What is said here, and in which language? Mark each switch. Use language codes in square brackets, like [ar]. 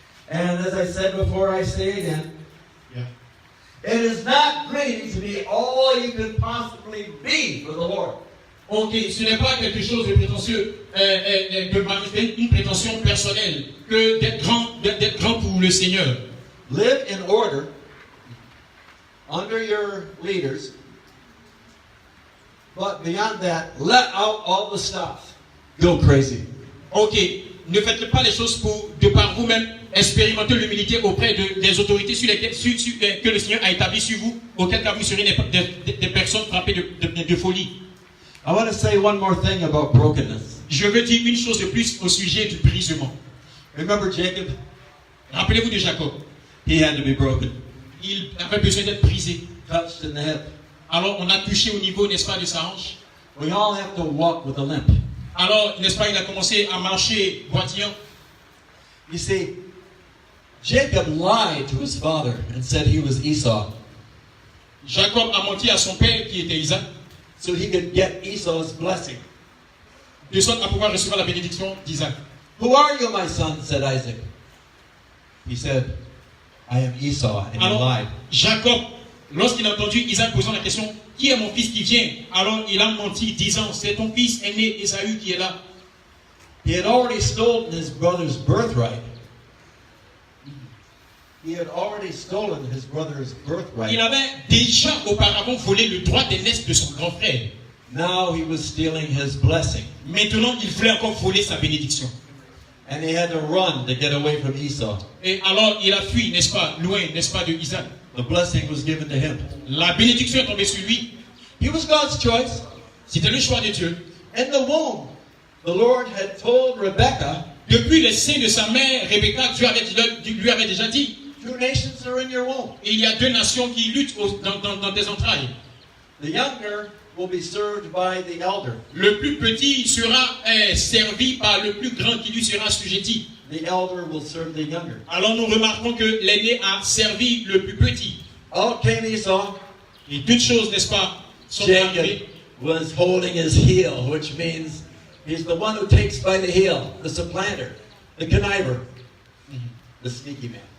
[en] And as I said before, I say again, it is not greedy to be all you could possibly be for the Lord. [fr] Ok, ce n'est pas quelque chose de prétentieux, de manifester une prétention personnelle, que d'être grand pour le Seigneur. [en] Live in order under your leaders, but beyond that, let out all the stuff. Go crazy. [fr] Ok, ne faites pas les choses de par vous-même, expérimentez l'humilité auprès des autorités que le Seigneur a établies sur vous, auquel cas vous serez des personnes frappées de folie. [en] I want to say one more thing about brokenness. [fr] Je veux dire une chose de plus au sujet du brisement. [en] Remember Jacob? [fr] Rappelez-vous de Jacob. [en] He had to be broken, [fr] Il avait besoin d'être brisé. [en] touched in the hip. [fr] Alors on a touché au niveau, n'est-ce pas, de sa hanche. [en] We all have to walk with a limp. [fr] Alors, n'est-ce pas, il a commencé à marcher boitillant. [en] You see, Jacob lied to his father and said he was Esau, [fr] Jacob a menti à son père qui était Isaac, [en] so he could get Esau's blessing. [fr] de sorte à pouvoir recevoir la bénédiction d'Isaac. [en] Who are you, my son? Said Isaac. He said, I am Esau, and he [fr] Alors, [en] lied. [fr] Jacob, lorsqu'il a entendu Isaac posant la question, qui est mon fils qui vient? Alors il a menti, disant, c'est ton fils aîné Ésaü qui est là. [en] He had already stolen his brother's birthright. He had already stolen his brother's [fr] Il [en] birthright. [fr] avait déjà auparavant volé le droit d'aînesse de son grand frère. [en] Now he was stealing his blessing. [fr] Maintenant, il voulait encore voler sa bénédiction. [en] And he had to run to get away from Esau. [fr] Et alors, il a fui, n'est-ce pas, loin, n'est-ce pas, de Isaac. [en] The blessing was given to him. [fr] La bénédiction est tombée sur lui. [en] He was God's choice. [fr] C'était le choix de Dieu. [en] In the womb, the Lord had told Rebekah, [fr] Depuis les seins de sa mère, Rebecca, Dieu lui avait déjà dit, [en] two nations are in your womb. [fr] il y a deux nations qui luttent dans tes entrailles. [en] The younger will be served by the elder. [fr] Le plus petit sera servi par le plus grand qui lui sera assujetti. [en] The elder will serve the younger. [fr] Alors nous remarquons que l'aîné a servi le plus petit. [en] Out came Esau. [fr] Et toutes choses, n'est-ce pas, sont [en] Jacob [fr] arrivées. [en] was holding his heel, which means he's the one who takes by the heel, the supplanter, the conniver, the sneaky man.